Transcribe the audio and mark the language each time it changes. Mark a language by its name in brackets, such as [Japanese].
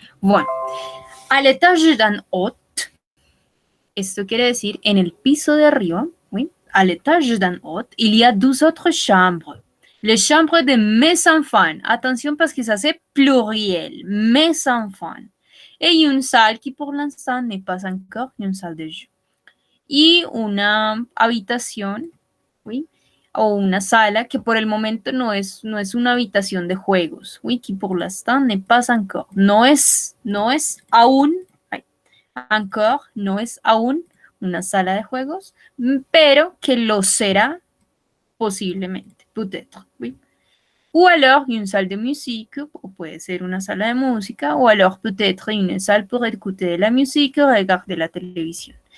[French] Bueno, al étage d'un hôte, [Spanish] esto quiere decir en el piso de arriba, [French] oui, al étage d'un hôte, il y a 2 autres chambres. Les chambres de mes enfants. Attention parce que ça c'est pluriel. Mes enfants. Et une salle qui pour l'instant n'est pas encore une salle de jeu. [Spanish] Y una habitación, ¿sí? O una sala que por el momento no es una habitación de juegos, ¿sí? [French] Que por l'instant n'est pas encore. [Spanish] No es aún, encore, no es aún una sala de juegos, pero que lo será posiblemente, peut-être, ¿sí? [French] Ou alors une salle de musique, [Spanish] o puede ser una sala de música, [French] o alors peut-être une salle pour écouter la musique, regarder la télévision.